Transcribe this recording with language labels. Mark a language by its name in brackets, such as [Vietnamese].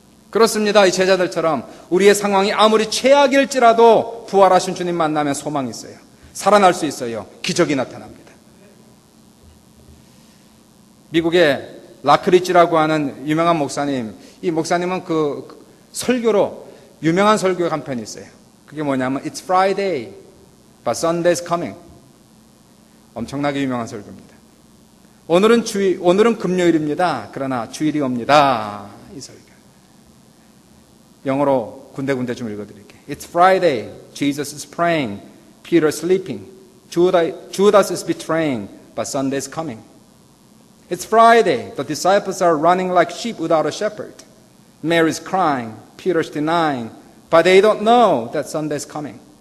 [Korean] 그렇습니다. 이 제자들처럼 우리의 상황이 아무리 최악일지라도 부활하신 주님 만나면 소망이 있어요. 살아날 수 있어요. 기적이 나타납니다. 미국의 라크리치라고 하는 유명한 목사님, 이 목사님은 그 설교로 유명한 설교가 한 편이 있어요. 그게 뭐냐면 [English] It's Friday, but Sunday's coming. [Korean] 엄청나게 유명한 설교입니다. 오늘은 금요일입니다. 그러나 주일이 옵니다. 이 설교. 영어로 군데군데 좀 읽어드릴게요. [English] It's Friday, Jesus is praying, Peter sleeping, Judas is betraying, but Sunday's coming. It's Friday, the disciples are running like sheep without a shepherd. Mary's crying, Peter's denying, but they don't know that Sunday's coming.